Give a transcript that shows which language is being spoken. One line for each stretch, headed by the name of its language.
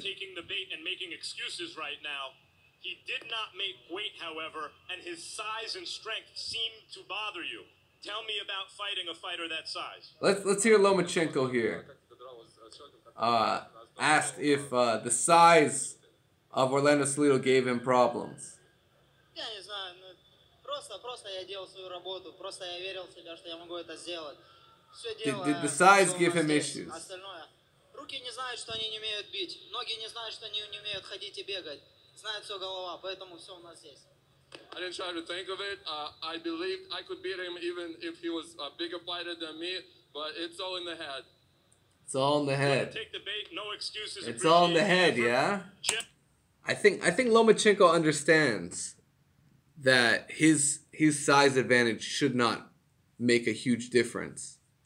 English: Taking the bait and making excuses right now. He did not make weight, however, and his size and strength seemed to bother you. Tell me about fighting a fighter that size. Let's hear Lomachenko here. Asked if the size of Orlando Salido gave him problems.
Russian: Я не знаю, просто я делал свою работу, просто я верил в себя, что я могу это сделать. Все дело.
English: Did the size give him issues?
Russian: Остальное. Руки не знают, что они не умеют бить. Ноги не знают, что они не умеют ходить и бегать. Знает все голова, поэтому все у нас есть.
English: I didn't try to think of it. I believed I could beat him even if he was a bigger fighter than me, but it's all in the head. It's all in the head. Take the bait, no excuses. It's all in the head, yeah? I think Lomachenko understands that his size advantage should not make a huge difference.